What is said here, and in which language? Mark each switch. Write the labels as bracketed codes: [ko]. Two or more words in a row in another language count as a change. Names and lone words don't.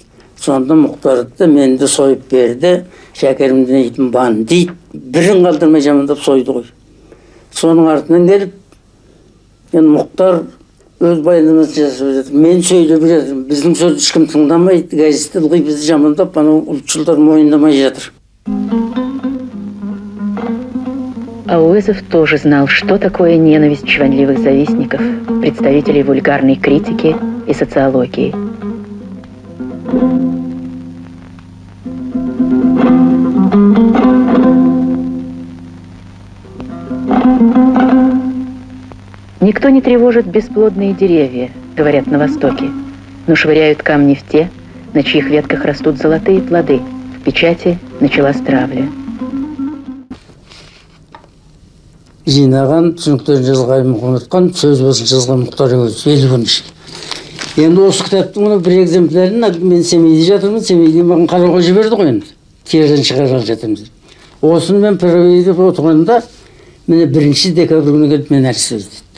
[kk] Сонда Мұхтарды менді сойып берді, шәкерімді дейтін бандит, бірін қалдырмай жамандап сойды ғой. Соның артынан келіп, Мұхтар өз баяндамасын жасап жатыр. Мен сөйлеп жатырмын. Біздің сөзді ешкім тыңдамайды. Газетте ылғи бізді жамандап, анау ұлтшылдар мойындамай жатыр. [ru] Ауэзов тоже знал, что такое ненависть чванливых завистников, представителей вульгарной критики и социологии. Никто не тревожит бесплодные деревья, говорят на Востоке, но швыряют камни в те, на чьих ветках растут золотые плоды. В печати началась травля. [kk] Жинаған, түсініктерін жазған, ұнатқан, сөз басын жазған Мұхтар Әуезов 50-ші. Енді осы кітаптың мына бір экземплярын мен Семейде жатырмын, Семейде маған қарауға жіберді ғой енді. Терден шығарып жатырмыз. Осыны мен пірәуейде отырғанда, міне 1 декабрь күні келіп мен әрі сөз деді.